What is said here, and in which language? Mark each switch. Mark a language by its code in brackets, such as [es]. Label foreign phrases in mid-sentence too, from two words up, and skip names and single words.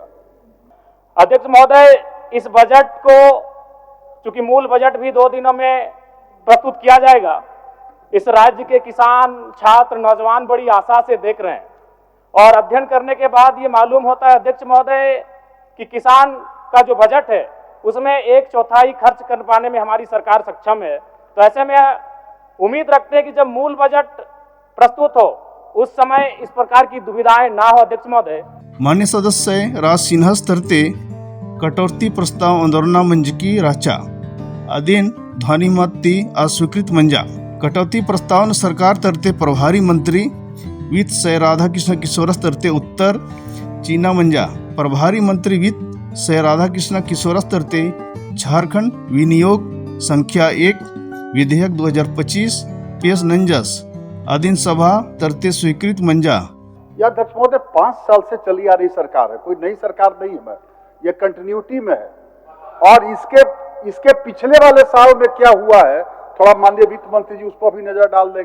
[hi] अध्यक्ष महोदय, इस बजट को चूंकि मूल बजट भी 2 दिनों में प्रस्तुत किया जाएगा, इस राज्य के किसान छात्र नौजवान बड़ी आशा से देख रहे हैं और अध्ययन करने के बाद ये मालूम होता है अध्यक्ष महोदय कि किसान का जो बजट है उसमें 1/4 खर्च कर पाने में हमारी सरकार सक्षम है। तो ऐसे में उम्मीद रखते हैं कि जब मूल बजट प्रस्तुत हो उस समय इस प्रकार की दुविधाएं ना हो। अध्यक्ष महोदय, [kru] मान्य सदस्य राज सिन्हास तरते कटौती प्रस्ताव आंदोलना मंजकी राचा अधीन ध्वनिमत ती अस्वीकृत मंजा कटौती प्रस्ताव सरकार तरते प्रभारी मंत्री वित्त सय राधाकृष्ण किशोरस तरते उत्तर चीना मंजा प्रभारी मंत्री वित्त सय राधाकृष्ण किशोरस तरते झारखंड विनियोग संख्या 1 विधेयक 2025 पेश नंजस अधीन सभा तरते स्वीकृत मंजा। [hi] यह अध्यक्ष महोदय 5 साल से चली आ रही सरकार है, कोई नई सरकार नहीं है, ये कंटिन्यूटी में है। और इसके पिछले वाले साल में क्या हुआ है थोड़ा माननीय वित्त मंत्री जी उस पर भी नजर डाल देंगे।